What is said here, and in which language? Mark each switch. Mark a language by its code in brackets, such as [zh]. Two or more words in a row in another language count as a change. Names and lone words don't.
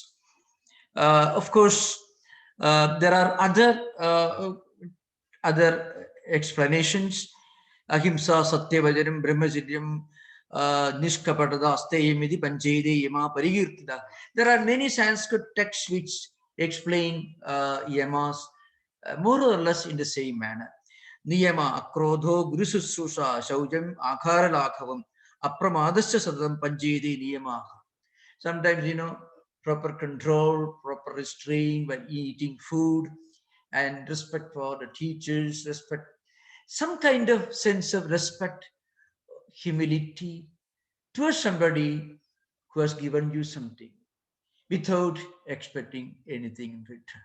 [en] Of course, there are other explanations. [sa] अहिंसा सत्यवचनं ब्रह्मचर्यं निष्कपटता अस्तेयमिति पञ्चैते यमा परिकीर्तिता. [en] There are many Sanskrit texts which explain yamas more or less in the same manner. [sa] नियमा अक्रोधो गुरुशुश्रूषा शौचम् आहार लाघवम् अप्रमादस्य सदम् पञ्चैते नियमाः. [en] Sometimes, proper control, proper restraint when eating food, and respect for the teachers, respect, some kind of sense of respect, humility towards somebody who has given you something without expecting anything in return.